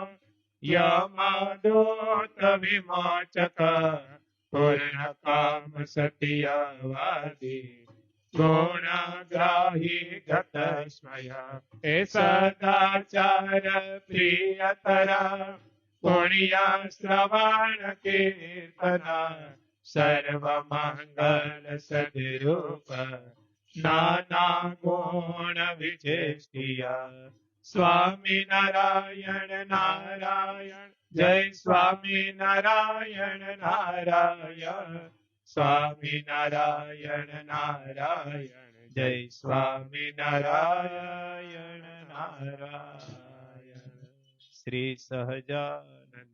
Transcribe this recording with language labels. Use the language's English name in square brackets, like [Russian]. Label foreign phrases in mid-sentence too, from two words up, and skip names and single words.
[Sanskrit] यमदूत विमोचक पूर्ण काम सत्यवादी गुणग्राही गत स्वय हे सदाचार प्रियतरा पुण्य श्रवण कीर्तन सर्व मंगल सद्रूप નાના ગુણ વિચેષ્ટિયા સ્વામી નારાયણ નારાયણ જય સ્વામી નારાયણ નારાયણ સ્વામી નારાયણ નારાયણ જય સ્વામી નારાયણ નારાયણ શ્રી સહજાનંદ